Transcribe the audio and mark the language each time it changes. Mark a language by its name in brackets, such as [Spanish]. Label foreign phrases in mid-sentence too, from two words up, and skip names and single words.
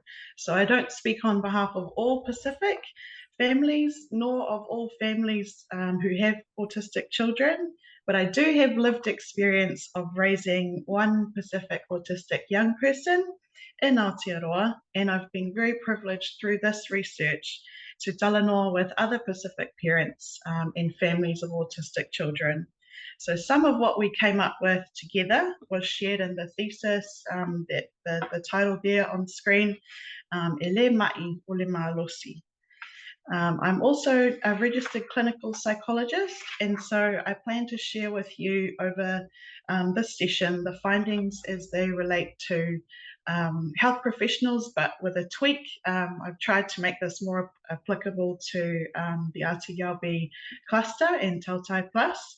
[English] So I don't speak on behalf of all Pacific families, nor of all families who have autistic children, but I do have lived experience of raising one Pacific autistic young person in Aotearoa, and I've been very privileged through this research to talanoa with other Pacific parents and families of autistic children. So some of what we came up with together was shared in the thesis, that the title there on screen, [Samoan] E le mai o le malosi. [English] I'm also a registered clinical psychologist, and so I plan to share with you over this session the findings as they relate to health professionals, but with a tweak. I've tried to make this more applicable to the RTLB cluster and Tautai Plus.